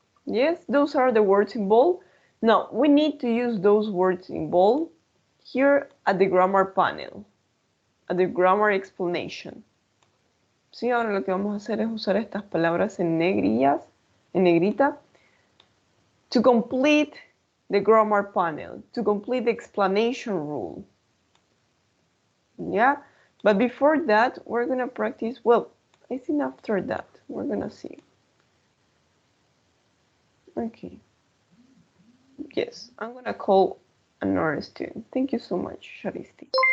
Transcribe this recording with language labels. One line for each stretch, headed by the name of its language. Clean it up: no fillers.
English: Yes, those are the words in bold. Now, we need to use those words in bold here at the grammar panel, at the grammar explanation.
Spanish: Sí, ahora lo que vamos a hacer es usar estas palabras en negrillas, en negrita,
English: to complete the grammar panel, to complete the explanation rule. Yeah, but before that, we're going to practice, well, I think after that, we're going to see. Okay. Yes, I'm going to call another student. Thank you so much, Sharisti.